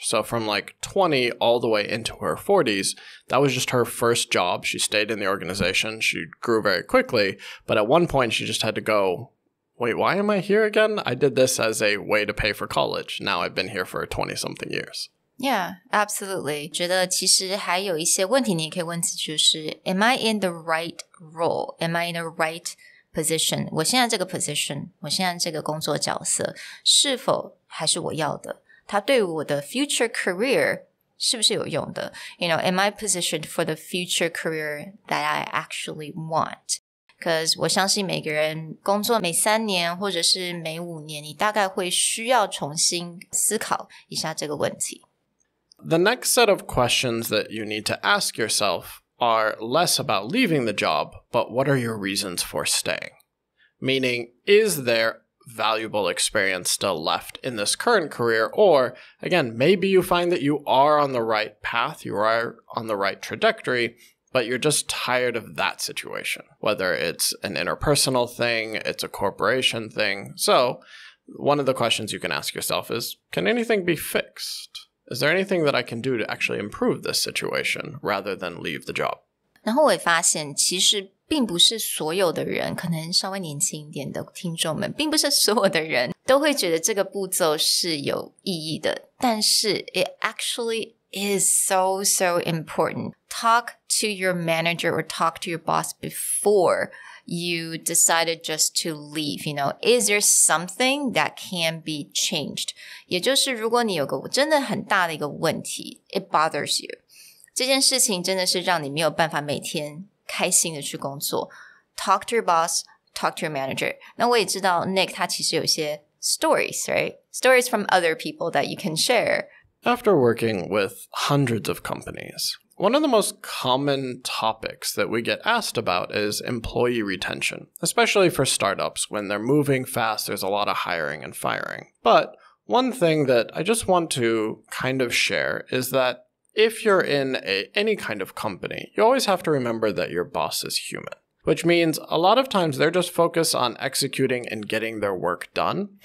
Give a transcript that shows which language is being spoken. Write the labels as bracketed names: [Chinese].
[English] So from like 20 all the way into her 40s, that was just her first job. She stayed in the organization. She grew very quickly, but at one point she just had to go, wait, why am I here again? I did this as a way to pay for college. Now I've been here for 20-something years. Yeah, absolutely. [Chinese] 觉得其实还有一些问题你可以问自己，就是 [English] Am I in the right role? Am I in the right position? [Chinese] 我现在这个 position, 我现在这个工作角色是否还是我要的？它对我的 future career 是不是有用的？ [English] am I positioned for the future career that I actually want? [Chinese] Because 我相信每个人工作每3年或者是每5年，你大概会需要重新思考一下这个问题。 [English] The next set of questions that you need to ask yourself are less about leaving the job, but what are your reasons for staying? Meaning, is there valuable experience still left in this current career. Or again, maybe you find that you are on the right path, you are on the right trajectory, but you're just tired of that situation, whether it's an interpersonal thing, it's a corporation thing. So one of the questions you can ask yourself is, can anything be fixed? Is there anything that I can do to actually improve this situation rather than leave the job? [Chinese] 然后我也发现，其实并不是所有的人，可能稍微年轻一点的听众们，并不是所有的人都会觉得这个步骤是有意义的，但是 [English] it actually is so important. Talk to your manager or talk to your boss before you decided just to leave. Is there something that can be changed? [Chinese] 也就是如果你有个真的很大的一个问题 [English] it bothers you. [Chinese] 这件事情真的是让你没有办法每天开心的去工作。 [English] Talk to your boss, talk to your manager. [Chinese] 那我也知道 Nick 他其实有一些 stories, right? [English] Stories from other people that you can share. After working with hundreds of companies, one of the most common topics that we get asked about is employee retention, especially for startups. When they're moving fast, there's a lot of hiring and firing. But one thing that I just want to kind of share is that if you're in any kind of company, you always have to remember that your boss is human, which means a lot of times they're just focused on executing and getting their work done.